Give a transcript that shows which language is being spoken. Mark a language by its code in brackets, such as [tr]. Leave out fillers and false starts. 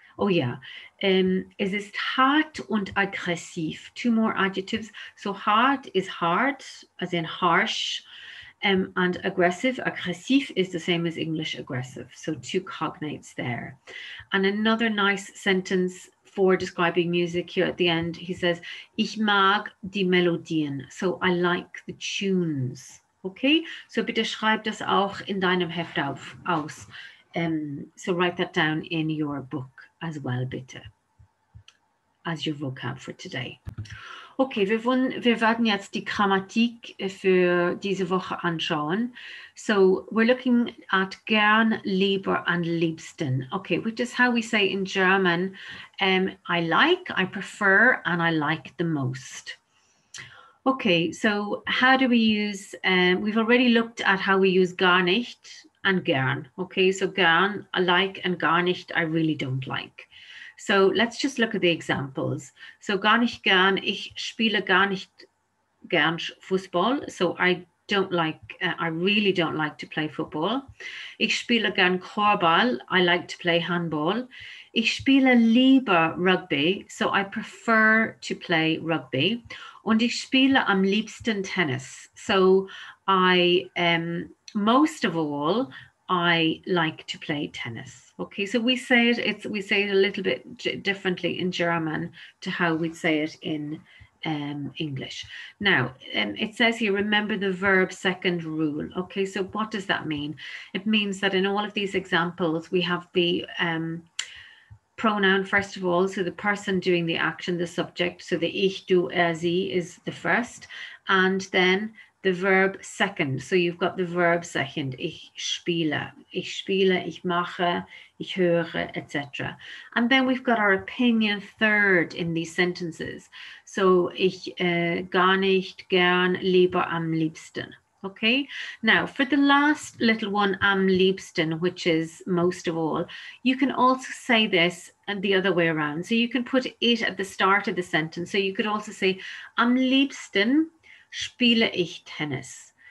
[de] Oh ja, es ist hart und aggressiv. [en] 2 more adjectives. So hard is hard, as in harsh, and aggressive. Aggressiv is the same as English aggressive. So 2 cognates there. And another nice sentence for describing music here at the end, he says, [de] ich mag die Melodien. [en] So I like the tunes. [de] Okay, so bitte schreib das auch in deinem Heft aus. [en] So write that down in your book as well, bitte, as your vocab for today. [de] Okay, wir werden jetzt die Grammatik für diese Woche anschauen. [en] So we're looking at gern, lieber, and liebsten. Okay, which is how we say in German, I like, I prefer, and I like the most. Okay, so how do we use, we've already looked at how we use gar nicht and gern. Okay, so gern, I like, and gar nicht, I really don't like. So let's just look at the examples. [de] So gar nicht gern, ich spiele gar nicht gern Fußball. [en] So I don't like, I really don't like to play football. [de] Ich spiele gern Korbball. [en] I like to play handball. [de] Ich spiele lieber Rugby. [en] So I prefer to play rugby. [de] Und ich spiele am liebsten Tennis. [en] So I, most of all, I like to play tennis. Okay, so we say it a little bit differently in German to how we'd say it in English. Now, it says here, remember the verb second rule. Okay, so what does that mean? It means that in all of these examples, we have the pronoun first of all, so the person doing the action, the subject, so the ich, du, sie is the first, and then the verb second. So you've got the verb second, [de] ich spiele, ich mache, ich höre, [en] etc. And then we've got our opinion third in these sentences. [de] So ich gar nicht, gern, lieber, am liebsten. [en] Okay, now for the last little one, am liebsten, which is most of all, you can also say this and the other way around. So you can put it at the start of the sentence. So you could also say, [de] am liebsten spiele ich Tennis.